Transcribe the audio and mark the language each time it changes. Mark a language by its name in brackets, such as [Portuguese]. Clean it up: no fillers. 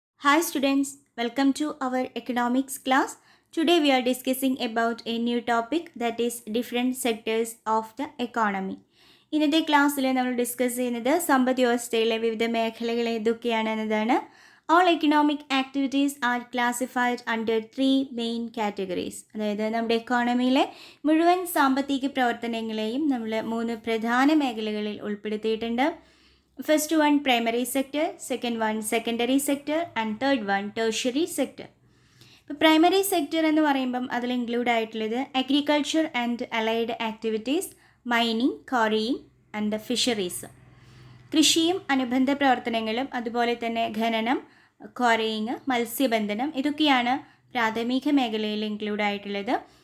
[English] Hi students, welcome to our economics class. Today we are discussing about a new topic that is different sectors of the economy. [Malayalam] ഇന്നത്തെ ക്ലാസ്സിൽ നമ്മൾ discuss ചെയ്യുന്നത് സമ്പദ് വ്യവസ്ഥയിലെ വിവിധ മേഖലകൾ ഏതൊക്കെയാണ് എന്നതാണ്. [English] All economic activities are classified under three main categories. [Malayalam] അതായത് നമ്മുടെ എക്കോണമിയിലെ മുഴുവൻ സാമ്പത്തിക പ്രവർത്തനങ്ങളെയും നമ്മൾ മൂന്ന് പ്രധാന മേഖലകളിൽ ഉൾപ്പെടുത്തിയിട്ടുണ്ട്. [English] First one primary sector, second one secondary sector and third one tertiary sector. [Malayalam] ഇപ്പോൾ പ്രൈമറി സെക്ടർ എന്ന് പറയുമ്പം അതിൽ ഇൻക്ലൂഡ് ആയിട്ടുള്ളത് agriculture and allied activities, mining, quarrying and fisheries. കൃഷിയും അനുബന്ധ പ്രവർത്തനങ്ങളും അതുപോലെ തന്നെ ഖനനം, ക്വാറിയിങ്, മത്സ്യബന്ധനം ഇതൊക്കെയാണ് പ്രാഥമിക മേഖലയിൽ ഇൻക്ലൂഡ് ആയിട്ടുള്ളത്.